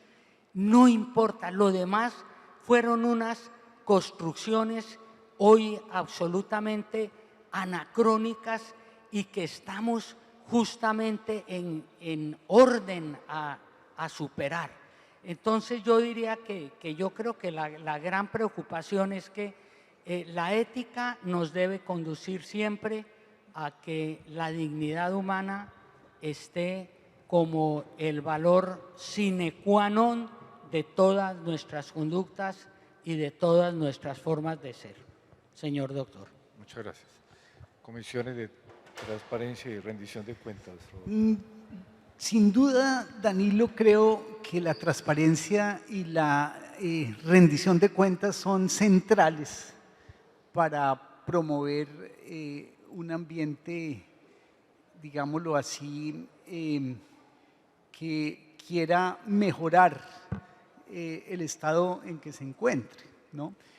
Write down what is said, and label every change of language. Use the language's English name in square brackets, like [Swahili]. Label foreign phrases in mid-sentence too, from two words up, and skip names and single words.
[Spanish] No importa, lo demás fueron unas construcciones hoy absolutamente anacrónicas y que estamos justamente en orden a superar. Entonces yo diría que yo creo que la gran preocupación es que la ética nos debe conducir siempre a que la dignidad humana esté como el valor [Latin] sine qua non [Spanish] de todas nuestras conductas y de todas nuestras formas de ser. Señor doctor. Muchas gracias. Comisiones de transparencia y rendición de cuentas. Sin duda, Danilo, creo que la transparencia y la rendición de cuentas son centrales para promover un ambiente, digámoslo así, que quiera mejorar el estado en que se encuentre, ¿no?